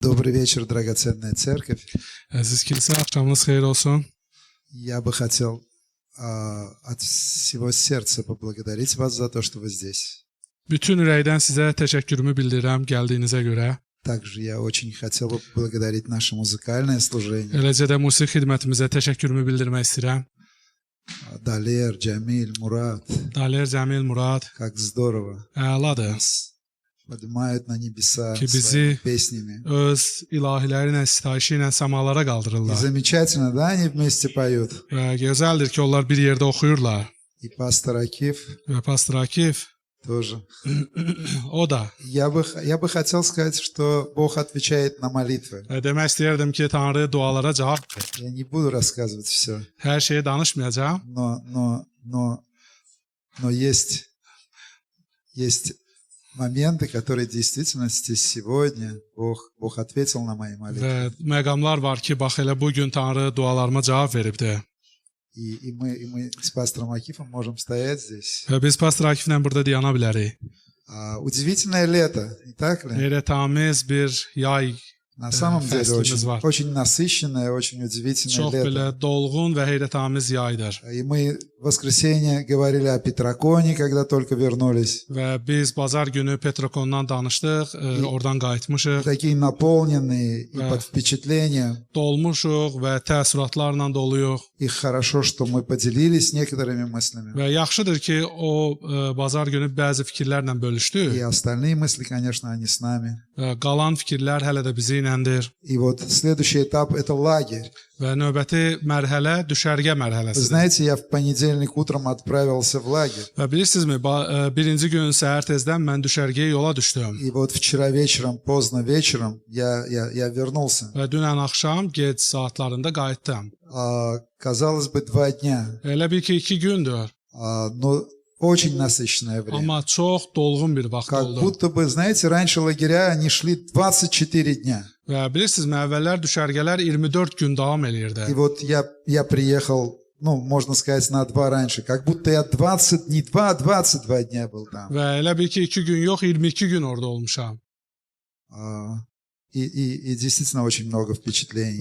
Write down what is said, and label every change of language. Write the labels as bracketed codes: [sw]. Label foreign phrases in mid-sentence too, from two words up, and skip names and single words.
[ru] Добрый вечер, драгоценная церковь. [az] Əziz kilsə, axşamınız xeyir olsun. [ru] Я бы хотел от всего сердца поблагодарить вас за то, что вы здесь. [az] Bütün ürəkdən sizə təşəkkürümü bildirirəm gəldiyinizə görə. [ru] Также я очень хотел бы поблагодарить наше музыкальное служение. [az] Eləcə də musiqi xidmətimizə təşəkkürümü bildirmək istəyirəm. [ru] Далер, Джамиль, Мурат. [az] Daler, Cəmil, Murad, [ru] Как здорово. [az] əladır [ru] Поднимают на небеса [az] ki [ru] своими [az] bizi [ru] песнями. [az] öz ilahiləri ilə, sitayişi ilə səmalara [ru] И [az] qaldırırlar. [ru] замечательно, да, они вместе поют. [az] Və gözəldir ki, onlar bir yerdə oxuyurlar. [ru] И пастор Акиф [az] Və Pastor Akif, [ru] тоже. [az] o da. [ru] Я бы хотел сказать, что Бог отвечает на молитвы. [az] Demək istəyirdim ki, Tanrı dualara cavab verir. [ru] Я не буду рассказывать все, [az] Hər şeyi danışmayacağam. [ru] но есть моменты, которые в действительности сегодня Бог ответил на мои молитвы. [az] Və məqamlar var ki, bax elə bu gün Tanrı dualarıma cavab veribdi. [ru] И мы с пастором Акифом можем стоять здесь. [az] Və biz Pastor Akiflə burada dayana bilərik. [ru] Удивительное лето, не так ли? [az] Heyrətamiz bir yay, [ru] На самом деле [az] фестиваль var. [ru] очень насыщенное, очень удивительное [az] çox [ru] лето. [az] belə dolğun və heyrətamiz yaydır. [ru] И мы в воскресенье говорили о Петраконе, когда только вернулись. [az] Və biz bazar günü Petrokondan danışdıq, oradan qayıtmışıq, [ru] Такие наполненные и Да. под впечатлением. [az] dolmuşuq və təəssüratlarla doluyuq. [ru] И хорошо, что мы поделились некоторыми мыслями. [az] Və yaxşıdır ki, o bazar günü bəzi fikirlərlə [ru] И [az] bölüşdü [ru] остальные мысли, конечно, они с нами. [az] və qalan fikirlər hələ də bizi iləndir. [ru] И вот следующий этап – это лагерь. [az] Və növbəti mərhələ düşərgə [ru] Вы [az] mərhələsidir. [ru] знаете, я в понедельник утром отправился в лагерь. [az] Və bilirsinizmi, birinci gün səhər tezdən mən düşərgəyə yola düşdüm. [ru] И вот вчера вечером, поздно вечером, я вернулся. [az] Və dünən axşam gec saatlarında qayıtdım. [ru] Казалось бы, 2 дня, [az] Elə bil ki, 2 gündür, [ru] но очень насыщенное время. [az] amma çox dolğun bir vaxt [ru] Как [az] oldu. [ru] будто бы, знаете, раньше лагеря, они шли 24 дня. [az] Və bilirsinizmi, əvvəllər düşərgələr 24 gün davam eləyirdi. [ru] И вот я приехал, можно сказать, на 2 раньше. Как будто я 20, не 2, а 22 дня был там. [az] Və elə bil ki, 2 gün yox, 22 gün orada olmuşam. [ru] И действительно очень много впечатлений.